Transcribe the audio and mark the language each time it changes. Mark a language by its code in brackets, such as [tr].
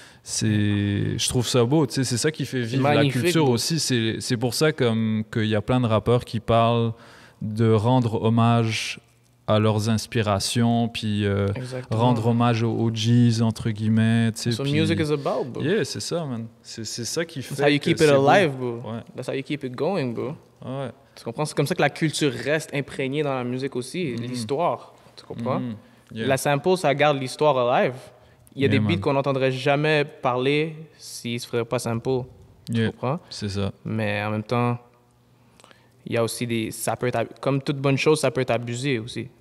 [fr] je trouve ça beau, tu sais, c'est ça qui fait vivre la culture aussi. C'est pour ça qu'il y a plein de rappeurs qui parlent de rendre hommage à leurs inspirations, puis rendre hommage aux OGs, entre guillemets. Tu sais, [en] so music is about, bro. [fr] Yeah, c'est ça, man. C'est ça qui fait [en] That's how you keep it alive, bro. [fr] Ouais. [en] That's how you keep it going, bro. [fr] Ouais. Tu comprends? C'est comme ça que la culture reste imprégnée dans la musique aussi, l'histoire. Tu comprends? [en] Yeah. [fr] La sample, ça garde l'histoire alive. Il y a des beats [en] man. [fr] qu'on n'entendrait jamais parler s'ils ne se feraient pas sample. Tu comprends? C'est ça. Mais en même temps, il y a aussi ça peut être, comme toute bonne chose, ça peut être abusé aussi.